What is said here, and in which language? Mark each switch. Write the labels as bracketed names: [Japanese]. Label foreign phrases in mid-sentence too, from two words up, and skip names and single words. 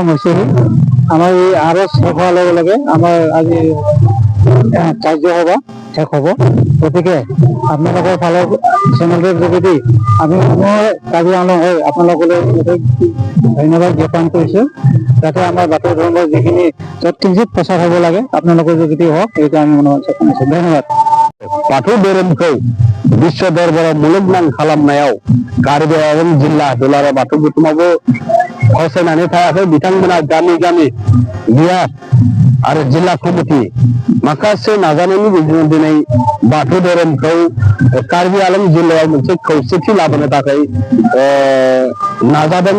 [Assamese] হৈছেহি আমাৰ এই আৰজ শেষ হোৱাৰ লগে লগে আমাৰ আজি কাৰ্যসভা শেষ হ'ব গতিকে আপোনালোকৰ ফালৰ চেনেলটোৰ যোগেদি আমি সময় কাৰ্বি আলং হৈ আপোনালোকলৈ ধন্যবাদ জ্ঞাপন কৰিছোঁ যাতে আমাৰ বাথৌ ধৰ্মৰ যিখিনি য'ত কিঞ্চিত প্ৰচাৰ হ'ব লাগে আপোনালোকৰ যোগেদি হওক সেইটো আমি মনোভাৱ কৰিছোঁ ধন্যবাদ [Bodo] बाथौ धोरोमखौ विश्व दरबाराव मुलुगनां खालामनायाव कार्बि आलं जिल्ला दुलाराय बाथौ गौथुमाबो फावसायनानै थायाखै बिथांमोना गामि गामि बियार आरो जिल्ला कमिटि माखासे नाजानायनि गेजेरजों दिनै बाथौ धोरोमखौ कार्बि आलं जिल्लायाव मोनसे खौसेथि लाबोनो थाखाय नाजादों